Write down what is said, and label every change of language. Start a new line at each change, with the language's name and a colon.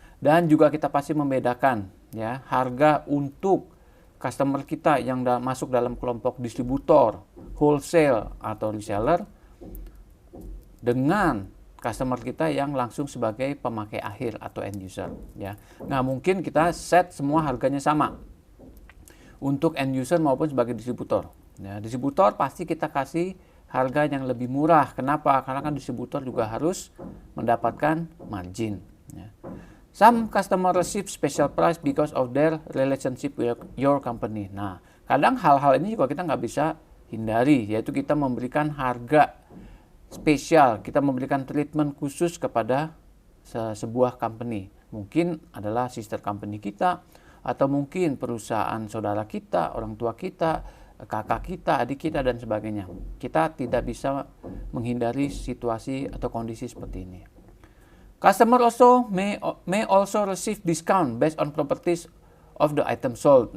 Indonesian: Dan juga kita pasti membedakan, ya, harga untuk customer kita yang masuk dalam kelompok distributor, wholesale atau reseller dengan customer kita yang langsung sebagai pemakai akhir atau end user, ya. Nah, mungkin kita set semua harganya sama untuk end user maupun sebagai distributor. Ya, distributor pasti kita kasih harga yang lebih murah. Kenapa? Karena kan distributor juga harus mendapatkan margin. Ya.
English: Some customer receive special price because of their relationship with your company.
Indonesian: Nah, kadang hal-hal ini juga kita nggak bisa hindari, yaitu kita memberikan harga spesial, kita memberikan treatment khusus kepada sebuah company. Mungkin adalah sister company kita, atau mungkin perusahaan saudara kita, orang tua kita, kakak kita, adik kita, dan sebagainya. Kita tidak bisa menghindari situasi atau kondisi seperti ini.
English: Customer also may also receive discount based on properties of the item sold.